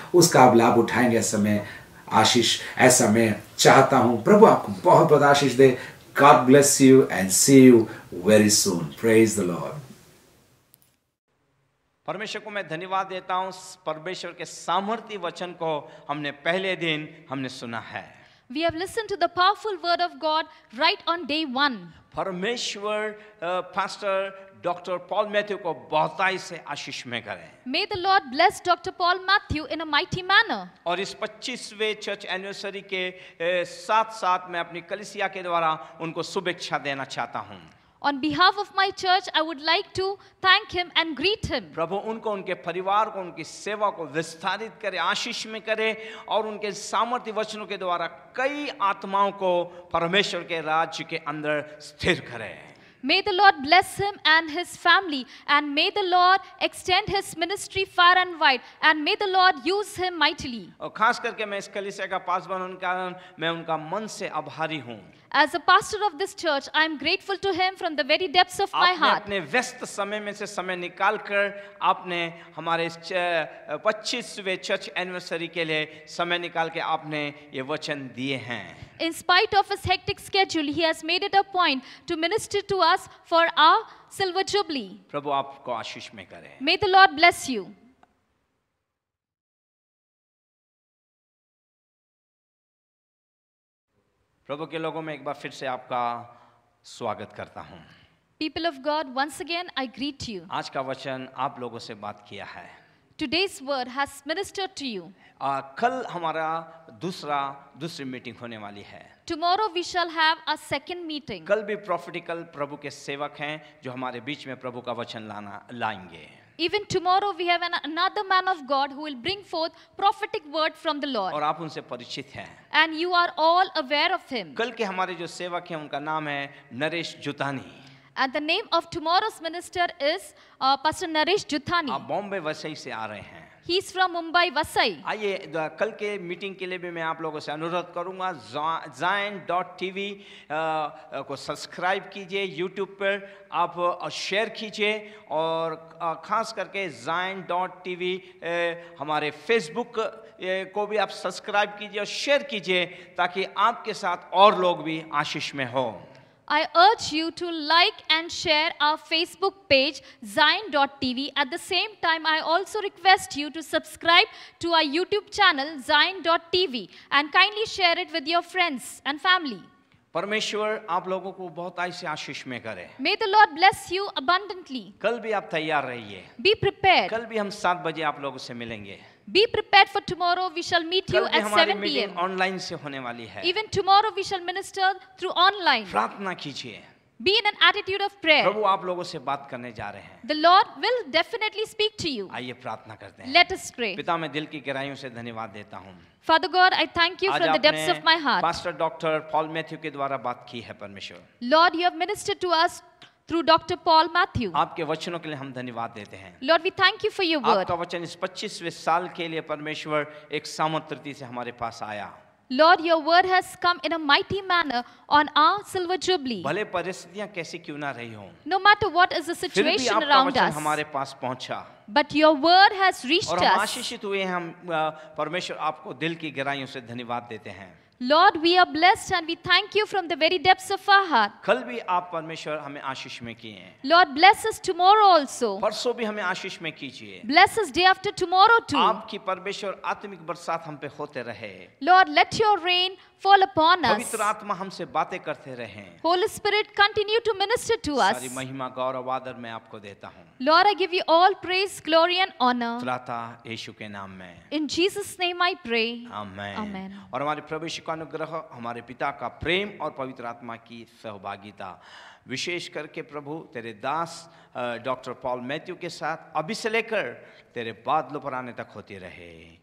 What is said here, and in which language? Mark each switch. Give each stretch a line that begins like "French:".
Hindi: उसका आप लाभ उठाएंगे। ऐसा मैं आशीष, ऐसा मैं चाहता हूं। प्रभु आपको बहुत बहुत आशीष दे।
English: God bless you and see you very soon. Praise the Lord.
Hindi: परमेश्वर को मैं धन्यवाद देता हूँ। परमेश्वर के सामर्थ्य वचन को हमने पहले दिन हमने सुना है।
English: We have listened to the powerful word of God right on day 1.
Hindi: परमेश्वर पास्टर डॉक्टर पॉल मैथ्यू को बहुताई से आशीष में करें।
English: May the Lord bless Dr. Paul Matthew in a mighty manner.
Hindi: और इस 25वें चर्च एनिवर्सरी के साथ साथ मैं अपनी कलीसिया के द्वारा उनको शुभेच्छा देना चाहता हूँ।
English: On behalf of my church, I would like to thank him and greet him.
Hindi: प्रभु उनको, उनके परिवार को, उनकी सेवा को विस्तारित करे, आशीष में करे और उनके सामर्थ्य वचनों के द्वारा कई आत्माओं को परमेश्वर के राज्य के अंदर स्थिर करे।
English: May the Lord bless him and his family, and may the Lord extend his ministry far and wide, and may the Lord use him mightily.
Hindi: और खास करके मैं इस कलीसिया का पासवान होने के कारण मैं उनका मन से आभारी हूँ।
English: As a pastor of this church, I am grateful to him from the very depths of my
Hindi: आपने
English: heart.
Hindi: अपने व्यस्त समय में से समय निकालकर आपने हमारे 25वें चर्च एनिवर्सरी के लिए समय निकाल के आपने ये वचन दिए हैं।
English: In spite of his hectic schedule, he has made it a point to minister to us for our silver jubilee.
Hindi: प्रभु आपको आशीष में करे।
English: May the Lord bless you.
Hindi: प्रभु के लोगों में एक बार फिर से आपका स्वागत करता हूँ।
English: People of God, once again I greet you.
Hindi: आज का वचन आप लोगों से बात किया है।
English: Today's word has ministered to you.
Hindi: कल हमारा दूसरी मीटिंग होने वाली है।
English: Tomorrow we shall have a second meeting.
Hindi: कल भी प्रॉफिटिकल प्रभु के सेवक हैं जो हमारे बीच में प्रभु का वचन लाएंगे।
English: Even tomorrow we have another man of God who will bring forth prophetic word from the Lord.
Hindi: और आप उनसे परिचित हैं।
English: And you are all aware of him.
Hindi: कल के हमारे जो सेवक हैं उनका नाम है Naresh जुतानी।
English: And the name of tomorrow's minister is Pastor Naresh Juthani.
Hindi: आप बॉम्बे वसई से आ रहे हैं।
English: He is from Mumbai, Vasai.
Hindi: आइए कल के मीटिंग के लिए भी मैं आप लोगों से अनुरोध करूंगा, Zion.tv को सब्सक्राइब कीजिए, यूट्यूब पर आप शेयर कीजिए और खास करके Zion.tv हमारे फेसबुक को भी आप सब्सक्राइब कीजिए और शेयर कीजिए ताकि आपके साथ और लोग भी आशीष में हो।
English: I urge you to like and share our Facebook page Zion.tv. At the same time, I also request you to subscribe to our YouTube channel Zion.tv and kindly share it with your friends and family.
Hindi: परमेश्वर आप लोगों को बहुत ऐसे आशीष में करे।
English: May the Lord bless you abundantly.
Hindi: कल भी आप तैयार रहिए।
English: Be prepared.
Hindi: कल भी हम 7 बजे आप लोगों से मिलेंगे।
English: Be prepared for tomorrow. We shall meet you
Hindi: कल भी
English: at
Hindi: हमारी
English: 7
Hindi: मीटिंग
English: p.m.
Hindi: ऑनलाइन से होने वाली है।
English: Even tomorrow we shall minister through online.
Hindi: प्रार्थना कीजिए।
English: Be in an attitude of prayer.
Hindi: प्रभु आप लोगों से बात करने जा रहे हैं।
English: The Lord will definitely speak to you.
Hindi: आइए प्रार्थना करते हैं।
English: Let us pray.
Hindi: पिता मैं दिल की गहराइयों से धन्यवाद देता हूँ।
English: Father God, I thank you
Hindi: आज
English: from the depths of my heart.
Hindi: Pastor doctor Paul Matthew के द्वारा बात की है परमेश्वर।
English: Lord, you have ministered to us through Dr. Paul Matthew.
Hindi: आपके वचनों के लिए हम धन्यवाद देते हैं।
English: Lord, we thank you for your word.
Hindi: आपका वचन इस 25वें साल के लिए परमेश्वर एक सामर्थ्य से हमारे पास आया।
English: Lord, your word has come in a mighty manner on our silver jubilee.
Hindi: भले परिस्थितियां कैसी क्यों ना रही हों,
English: No matter what is the
Hindi: फिर भी
English: situation
Hindi: आपका
English: around
Hindi: वचन
English: us,
Hindi: हमारे पास पहुंचा
English: but your word has reached
Hindi: और हम
English: us.
Hindi: आशीषित हुए। हम परमेश्वर आपको दिल की गहराइयों से धन्यवाद देते हैं।
English: Lord, we are blessed and we thank you from the very depths of our heart.
Hindi: कल भी आप परमेश्वर हमें आशीष में किए हैं।
English: Lord, bless us tomorrow also.
Hindi: परसों भी हमें आशीष में कीजिए।
English: Bless us day after tomorrow too.
Hindi: आपकी परमेश्वर आत्मिक बरसात हम पे होते रहे।
English: Lord, let your rain fall upon us.
Hindi: पवित्र आत्मा हमसे बातें करते रहे।
English: Holy Spirit, continue to minister to us.
Hindi: सारी महिमा गौरव आदर मैं आपको देता हूँ,
English: Lord, I give you all praise, glory, and honor.
Hindi: त्राता यीशु के नाम में,
English: In Jesus' name I pray.
Hindi: Amen.
English: Amen.
Hindi: और हमारे प्रभु यीशु का अनुग्रह, हमारे पिता का प्रेम और पवित्र आत्मा की सहभागिता विशेष करके प्रभु तेरे दास डॉक्टर पॉल मैथ्यू के साथ अभी से लेकर तेरे बादलों पर आने तक होती रहे।